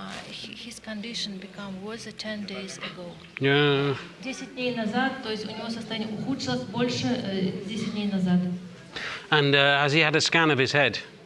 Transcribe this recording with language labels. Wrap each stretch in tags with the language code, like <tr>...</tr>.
<en>His condition became worse 10 days ago. Yeah.</en> <ru>10 дней назад, то есть у него состояние ухудшилось больше 10 дней назад.</ru> <en>And has he had a scan of his head?</en>